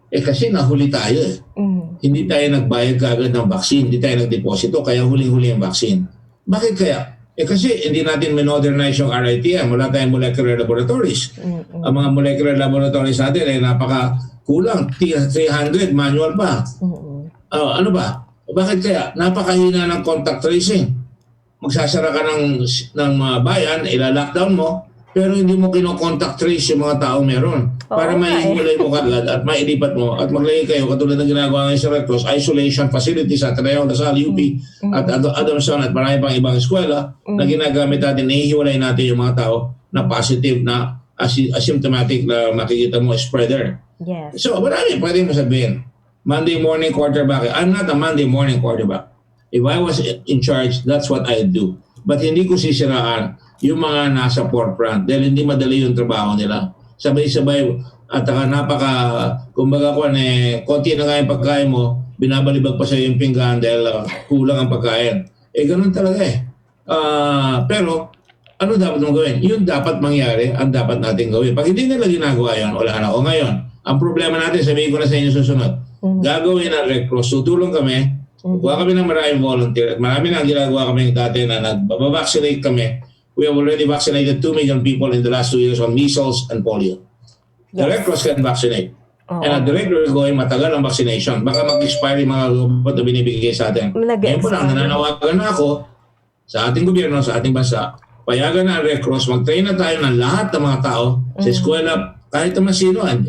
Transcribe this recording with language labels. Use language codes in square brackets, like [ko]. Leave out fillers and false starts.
[tl] Kasi nahuli tayo eh. Hindi tayo nagbayad kaagad ng vaccine, hindi tayo nagdeposito, kaya huling-huli ang vaccine. Bakit kaya? Kasi hindi natin modernize yung RITM, wala tayong molecular laboratories. Ang mga molecular laboratories natin ay napaka-kulang, 300 manual pa. Ano ba? Bakit kaya? Napakahina ng contact tracing. Magsasara ka ng bayan, ila-lockdown mo, pero hindi mo kino-contact trace yung mga taong meron. Para maihulay mo kagad at mailipat mo at maglagay kayo katulad ng ginagawa ngayon sa Red Cross, isolation facilities at Ateneo, Lasal, UP at Adamson at marami pang ibang eskwela na ginagamit natin, nahihiwalay natin yung mga tao na positive na asymptomatic na makikita mo spreader. [en] Yes. [tl] So marami pwede mo sabihin. [en] Monday morning quarterback. I'm not a Monday morning quarterback. If I was in charge, that's what I'd do. [tl] But hindi ko sisiraan yung mga nasa forefront dahil hindi madali yung trabaho nila. Sabay-sabay at kumbaga konti na nga yung pagkain mo, binabalibag pa sa yung pinggan dahil kulang ang pagkain. Ganun talaga eh. Pero, ano dapat mong gawin? Yun dapat mangyari, ang dapat natin gawin. Pag hindi nila ginagawa yun, wala na. O ngayon, ang problema natin, sabihin ko na sa inyo susunod, gagawin ang Red Cross, tutulong kami, kuha kami ng maraming volunteer, marami na ginagawa kami dati na nagbabavaccinate kami. [en] We have already vaccinated 2 million people in the last 2 years on measles and polio. The Red Cross can vaccinate. And at the rate we're going, [tl] matagal ang vaccination. Baka mag-expire yung mga robot na binibigay sa atin. Ngayon po lang, nananawagan na ako sa ating gobyerno, sa ating bansa, payagan na ang Red Cross, mag-train na tayo ng lahat ng mga tao sa eskwela, kahit naman sino.